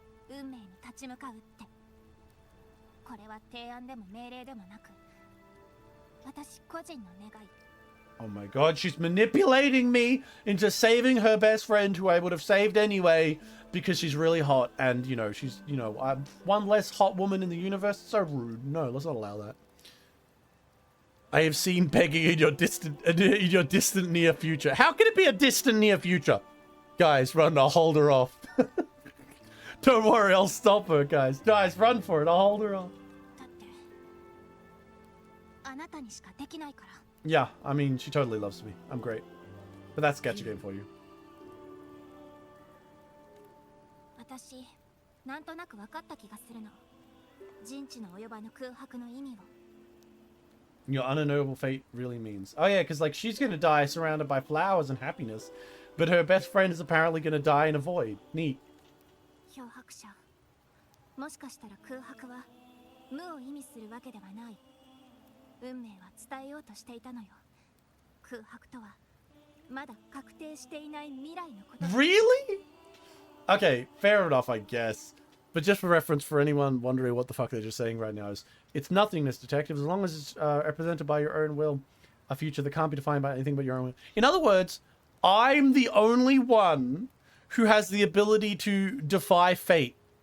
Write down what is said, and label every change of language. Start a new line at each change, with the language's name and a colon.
Japanese: 運命に立ち向かうって。これは提案でも命令でもなく、私個人の願い。
English: Oh my god, she's manipulating me into saving her best friend who I would have saved anyway because she's really hot and, you know, she's, you know, one less hot woman in the universe. So rude. No, let's not allow that. I have seen begging in your distant near future. How can it be a distant near future? Guys, run, I'll hold her off. Don't worry, I'll stop her, guys. Guys, run for it, I'll hold her off.
Japanese: だってあなたにしかできないから。
English: Yeah, I mean, she totally loves me. I'm great. But that's sketchy game for you.
Japanese: 私、なんとなく分かった気がするの。人知の及ばぬ空白の意味を。
English: Your unknowable fate really means. Oh yeah, because like she's gonna die surrounded by flowers and happiness, but her best friend is apparently gonna die in a void. Neat.
Japanese: 漂白者。もしかしたら空白は無を意味するわけではない。運命は伝えようとしていたのよ。空白とはまだ確定していない未来のこと。
English: Really? Okay, fair enough, I guess. But just for reference, for anyone wondering what the fuck they're just saying right now, is it's nothingness, detective, as long as it's represented by your own will, a future that can't be defined by anything but your own will. In other words, I'm the only one who has the ability to defy fate.